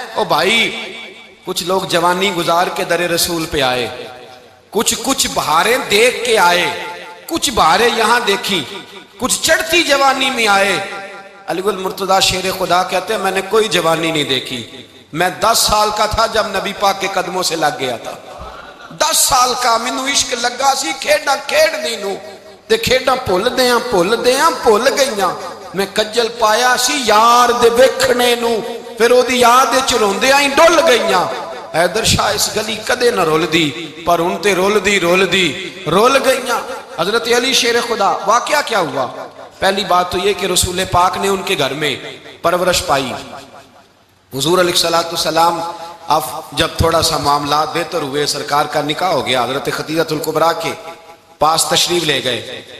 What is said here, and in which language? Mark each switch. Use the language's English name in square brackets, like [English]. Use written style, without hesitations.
[Urdu] او بھائی کچھ لوگ جوانی گزار کے در رسول پہ آئے, کچھ بہاریں دیکھ کے آئے, کچھ بہاریں یہاں دیکھی, کچھ چڑھتی جوانی میں آئے. علی گل مرتضیٰ شیر خدا کہتے ہیں میں نے کوئی جوانی نہیں دیکھی. میں 10 سال کا تھا جب نبی پاک کے قدموں سے لگ گیا تھا. [Punjabi] 10 سال کا مینوں عشق لگا سی, کھیڈاں کھیڈ دی نو تے کھیڈاں بھول گئیاں. میں کجل پایا سی یار دے ویکھنے نو, پھر او دی یاد وچ روندیاں ہی ڈل گئیاں. حیدر شاہ اس گلی کدے نہ رول دی پر ان تے رول دی رول گئیاں. [Urdu] حضرت علی شیر خدا, واقعہ کیا ہوا؟ پہلی بات تو یہ کہ رسول پاک نے ان کے گھر میں پرورش پائی. حضور علیہ السلام اب جب تھوڑا سا معاملات بہتر ہوئے, سرکار کا نکاح ہو گیا, حضرت خدیجہ الکبریٰ کے پاس تشریف لے گئے.